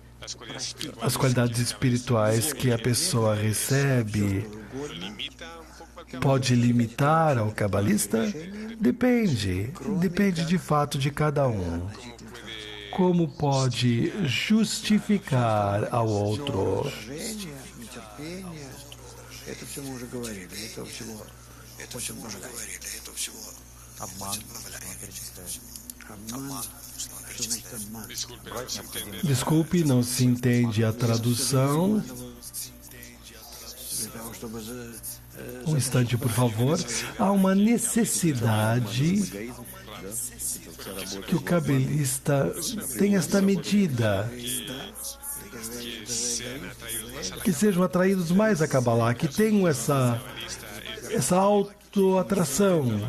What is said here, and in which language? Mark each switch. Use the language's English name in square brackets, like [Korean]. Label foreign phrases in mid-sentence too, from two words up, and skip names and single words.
[Portuguese] As qualidades espirituais que a pessoa recebe pode limitar ao cabalista? Depende de fato de cada um. Como pode justificar ao outro? [Russian] Обман, он перечисляет. [Portuguese] Desculpe, não se entende a tradução. Um instante, por favor. Há uma necessidade que o cabelista tenha esta medida, que sejam atraídos mais a Kabbalah, que tenham essa autoatração.